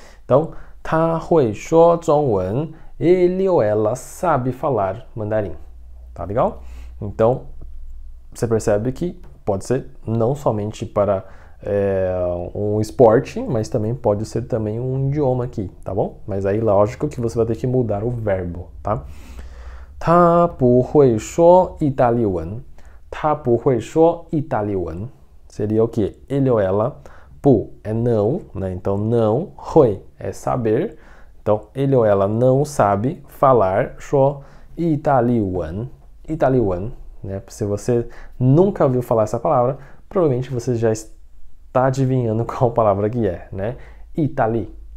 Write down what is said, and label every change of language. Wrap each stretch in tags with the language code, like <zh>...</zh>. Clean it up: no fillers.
<pt>Então,</pt> <zh>他会说中文</zh> <pt>ele ou ela sabe falar mandarim, tá legal? Então, você percebe que pode ser não somente para um esporte, mas também pode ser também um idioma aqui, tá bom? Mas aí, lógico que você vai ter que mudar o verbo, tá?</pt> <zh>他不会说意大利文. 他不会说意大利文</zh> <pt>seria o quê? Ele ou ela. 不 é não, né? Então, não. 会 é saber. Então, ele ou ela não sabe falar.</pt> <zh>说意大利文.意大利文, né?</zh> <pt>Se você nunca ouviu falar essa palavra, provavelmente você já está adivinhando qual palavra que é, né? Itali.</pt>